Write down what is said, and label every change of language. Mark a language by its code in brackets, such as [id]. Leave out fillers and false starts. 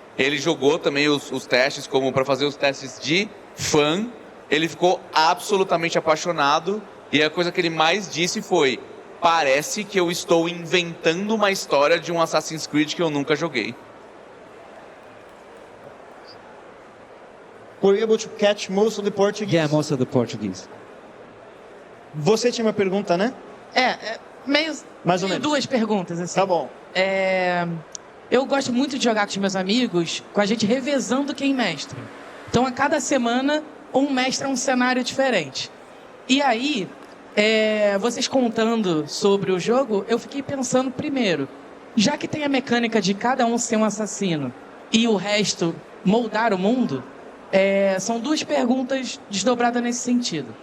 [pt] Ele jogou também os testes como para fazer os testes de fã. Ele ficou absolutamente apaixonado e a coisa que ele mais disse foi: parece que eu estou inventando uma história de um Assassin's Creed que eu nunca joguei. [en] Were you able to catch most of the Portuguese? Yeah, most of the Portuguese. [pt] Você tinha uma pergunta, né? Mais ou menos. Duas perguntas, assim. Tá bom. Eu gosto muito de jogar com os meus amigos, com a gente revezando quem mestra. Então, a cada semana, um mestra um cenário diferente. E aí, vocês contando sobre o jogo, eu fiquei pensando primeiro, já que tem a mecânica de cada um ser um assassino e o resto moldar o mundo, são duas perguntas desdobradas nesse sentido.